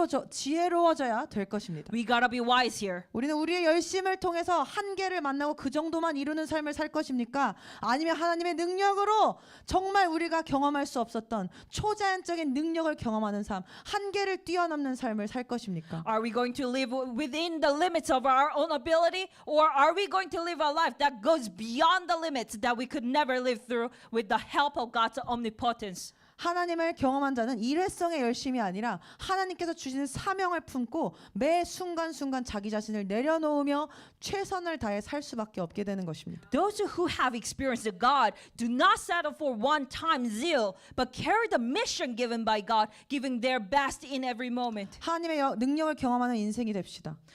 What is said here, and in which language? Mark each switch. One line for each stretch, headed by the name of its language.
Korean: 지혜로워져야 될 것입니다.
English: We gotta be wise here.
Korean: 우리는 우리의 열심을 통해서 한계를 만나고 그 정도만 이루는 삶을 살 것입니까? 아니면 하나님의 능력으로 정말 우리가 경험할 수 없었던 초자연적인 능력을 경험하는 삶, 한계를 뛰어넘는 삶을 살 것입니까?
English: Are we going to live within the limits of our own ability, or are we going to live a life that goes beyond the limits that we could never live through with the help of God's omnipotence?
Korean: 하나님을 경험한 자는 일회성의 열심이 아니라 하나님께서 주시는 사명을 품고 매 순간순간 자기 자신을 내려놓으며 최선을 다해 살 수밖에 없게 되는 것입니다.
English: Those who have experienced God do not settle for one-time zeal, but carry the mission given by God, giving their best in every moment.
Korean: 하나님의 능력을 경험하는 인생이 됩시다.